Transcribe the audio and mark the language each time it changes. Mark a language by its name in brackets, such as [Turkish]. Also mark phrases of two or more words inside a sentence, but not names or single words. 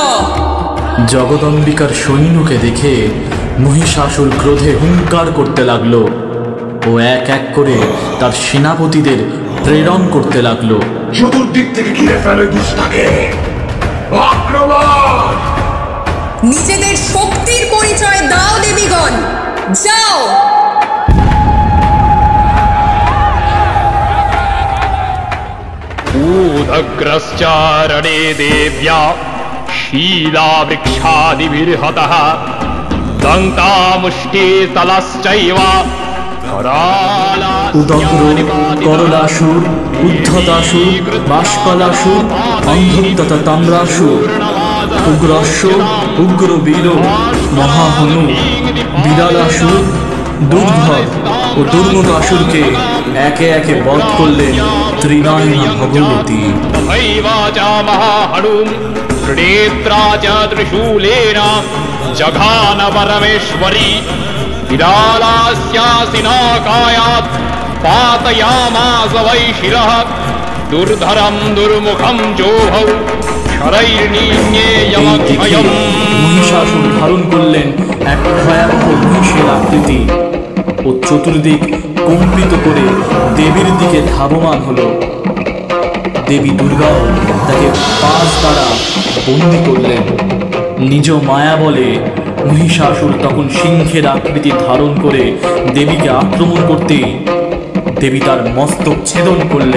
[Bangla] জগদম্বিকার সৈন্যকে দেখে মহিষাসুর ক্রোধে হুঙ্কার করতে লাগলো ও এক এক করে তার সেনাপতিদের প্রেরণ করতে লাগলো। চতুর্দিক থেকে ঘিরে ফেলে দুষ্টাকে, আক্রমণ! নিজেদের শক্তির পরিচয় দাও দেবীগণ, যাও। [Sanskrit] ऊदग्रश्चारणे देव्या शीलावृक्षादिभिर्हतः दन्तामुष्टे तलश्चैव [Bangla] উদগ্র, করলাসুর, উদ্ধতাসুর, বাষ্কলাসুর, অন্ধত্ততা তাম্রাসুর, উগ্রস্য, উগ্রবীর, মহাহনু, বিড়ালাসুর, দুর্ধর ও দুর্মদাসুরকে একে একে বধ করলেন ত্রিনয়না ভগবতী। [Sanskrit] त्रिशूलेन जघान परमेश्वरी विरालास्यासिनाकायात् पातयामास वै शिरः दुर्धरं दुर्मुखं जोभौ शरैर्निन्येयमक्षयम्। [Bangla] মহিষাসুর ধারণ করলেন এক ভয়াবহ মহিষের আকৃতি ও চতুর্দিক কম্পিত করে দেবীর দিকে ধাবমান হলো। দেবী দুর্গাও তাকে পাশ দ্বারা বন্দী করলেন। নিজ মায়া বলে মহিষাসুর তখন সিংহের আকৃতি ধারণ করে দেবীকে আক্রমণ করতেই দেবী তার মস্তক ছেদন করলেন।